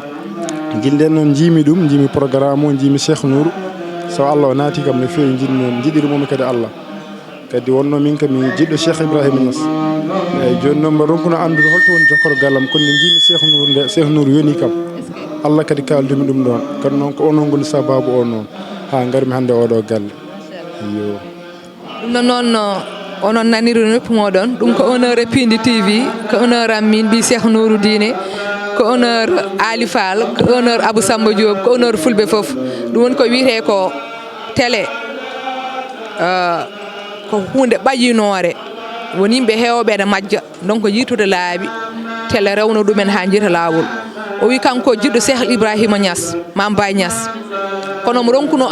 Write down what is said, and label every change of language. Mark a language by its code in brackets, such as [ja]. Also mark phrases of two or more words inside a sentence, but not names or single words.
[ff] gilden noon jiimi ɗum jiimi programme o jiimi Cheikh Nourou so Allah o naati kam no feewi jiɗirimomi kadi Allah kadi wonno min kam mi jiɗɗo Cheikh Ibrahima Niass eyyi joni noon mbaɗa ronkuno andude holto woni jokkoro gallam kono nde jiimi Cheikh Nourou nde Cheikh Nourou yoni kam Allah kadi kaldumi ɗum ɗon kadi noon ko onon goni sababu o noon ha garmi hande oɗo galle yo ɗum noon onon naniri noppi moɗon ɗum ko honneur e Pindi TV ko honneur am min mbi Cheikh Nouruddin ko honneur Ali Fall ko honneur Abou Samba Diop ko honneur fulɓe fof ɗum woni ko wiyete ko télé ko hunde ɓayinore woni yimɓe hewɓe ne majja donc yitude laabi télé rewno ɗumen ha jiita lawol o wi kanko jiɗɗo Cheikh Ibrahima Niass Mame Baye Niass kono mo ronkuno